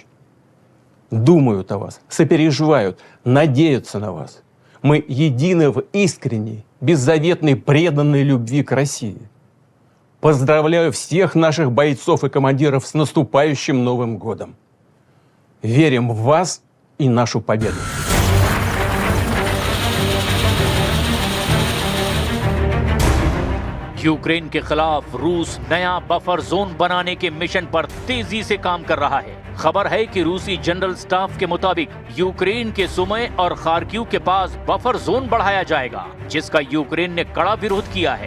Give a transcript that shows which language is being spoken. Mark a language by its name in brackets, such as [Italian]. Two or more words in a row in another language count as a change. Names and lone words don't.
[Russian] Думают о вас, сопереживают, надеются на вас. Мы едины в искренней, беззаветной, преданной любви к России. Поздравляю всех наших бойцов и командиров с наступающим Новым годом. Верим в вас и нашу победу. [Hindi] यूक्रेन के खिलाफ रूस नया [English] buffer zone [Hindi] बनाने के मिशन पर तेजी से काम कर रहा है। खबर है कि रूसी जनरल स्टाफ के मुताबिक यूक्रेन के सुमे और खार्किव के पास [English] buffer zone [Hindi] बढ़ाया जाएगा, जिसका यूक्रेन ने कड़ा विरोध किया है।